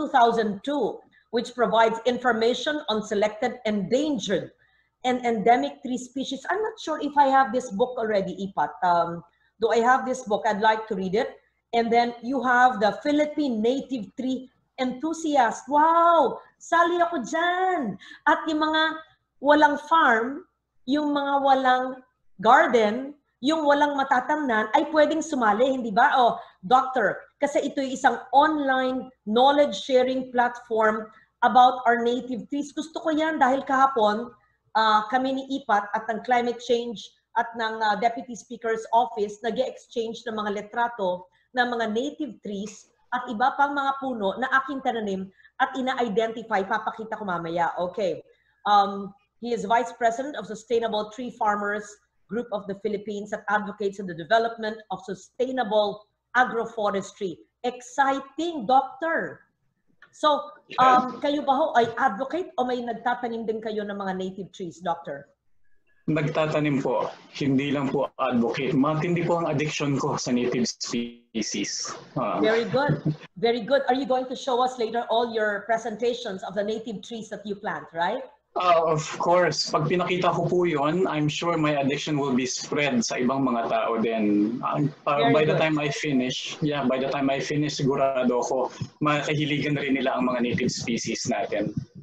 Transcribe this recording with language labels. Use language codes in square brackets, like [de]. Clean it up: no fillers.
[en] 2002, which provides information on selected endangered and endemic tree species. I'm not sure if I have this book already, Ipat. Do I have this book? I'd like to read it. And then you have the Philippine Native Tree Enthusiast. [tl] Wow! Sali ako dyan. At yung mga walang farm, yung mga walang garden, yung walang matatamnan ay pwedeng sumali, hindi ba? [en] Oh, doctor, [tl] kasi ito yung isang [en] online knowledge sharing platform about our native trees. [tl] Gusto ko yan dahil kahapon kami ni IPAT at ng Climate Change at ng Deputy Speaker's Office nag-exchange ng mga letrato ng mga native trees at iba pang mga puno na aking tananim at ina-identify. Papakita ko mamaya. Okay. [en] He is Vice President of Sustainable Tree Farmers Group of the Philippines that advocates in the development of sustainable agroforestry. Exciting, Doctor! [tl] So, kayo ba ho ay advocate o may nagtatanim din kayo ng mga native trees, Doctor? Nagtatanim po. Hindi lang po advocate. Matindi po ang addiction ko sa native species. [en] Very good. Very good. Are you going to show us later all your presentations of the native trees that you plant, right? Of course. [tl] Pag pinakita ko po yun, [en] I'm sure my addiction will be spread [tl] sa ibang mga tao din. [en] By the time I finish, [tl] sigurado ako, makahiligan rin nila ang mga native species natin.